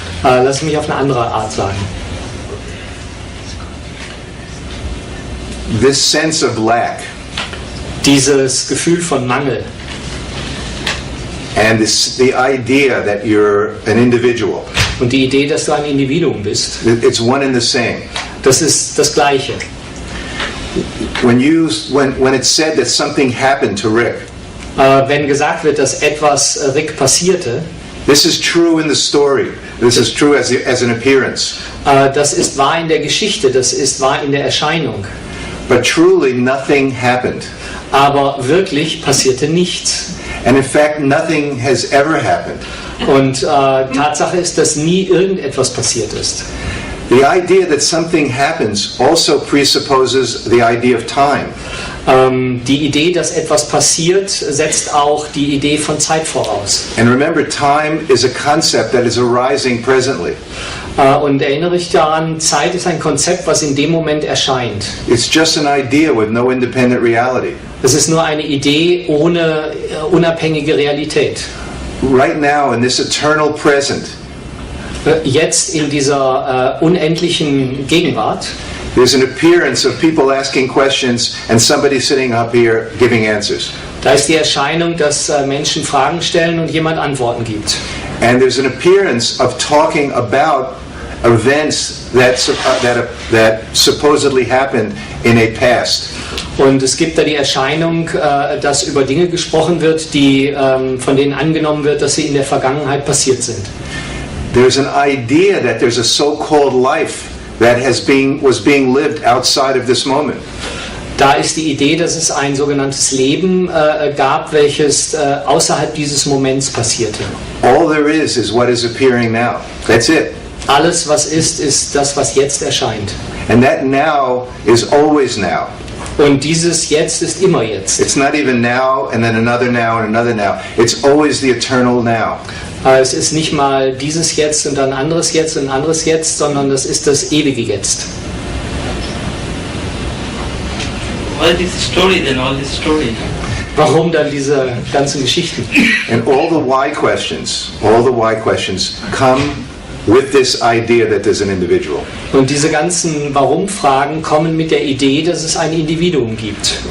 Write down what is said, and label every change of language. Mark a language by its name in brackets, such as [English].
[German] Lass mich auf eine andere Art sagen. [English] This sense of lack [German] Dieses Gefühl von Mangel [English] and the idea that you're an individual, [German] und die Idee, dass du ein Individuum bist, [English] it's one and the same. [German] das ist das Gleiche. [English] When it's said that something happened to Rick, [German] Wenn gesagt wird, dass etwas Rick passierte, [English] this is true in the story. This is true as an appearance. [German] das ist wahr in der Geschichte, das ist wahr in der Erscheinung. [English] But truly nothing happened. [German] Aber wirklich passierte nichts. [English] And in fact, nothing has ever happened. [German] Und Tatsache ist, dass nie irgendetwas passiert ist. [English] The idea that something happens also presupposes the idea of time. [German] Die Idee, dass etwas passiert, setzt auch die Idee von Zeit voraus. [English] And remember, time is a concept that is arising presently. [German] Und erinnere dich daran, Zeit ist ein Konzept, was in dem Moment erscheint. [English] It's just an idea with no independent reality. [German] Es ist nur eine Idee ohne unabhängige Realität. [English] Right now, in this eternal present, [German] Jetzt in dieser unendlichen Gegenwart, [English] there's an appearance of people asking questions and somebody sitting up here giving answers. [German] da ist die Erscheinung, dass Menschen Fragen stellen und jemand Antworten gibt. [English] And there's an appearance of talking about events that supposedly happened in a past. [German] Und es gibt da die Erscheinung, dass über Dinge gesprochen wird, von denen angenommen wird, dass sie in der Vergangenheit passiert sind. [English] There's an idea that there's a so-called life that was being lived outside of this moment. [German] Da ist die Idee, dass es ein sogenanntes Leben gab, welches außerhalb dieses Moments passierte. [English] All there is what is appearing now. That's it. [German] Alles, was ist das, was jetzt erscheint. [English] And that now is always now. [German] Und dieses Jetzt ist immer jetzt. [English] It's not even now and then another now and another now. It's always the eternal now. [German] Es ist nicht mal dieses Jetzt und dann ein anderes Jetzt und ein anderes Jetzt, sondern das ist das ewige Jetzt. [English] why this story then, all this story? [German] Warum dann diese ganzen Geschichten? [English] And all the why questions come with this idea that there's an individual. [German] Und diese ganzen Warum-Fragen kommen mit der Idee, dass es ein Individuum gibt.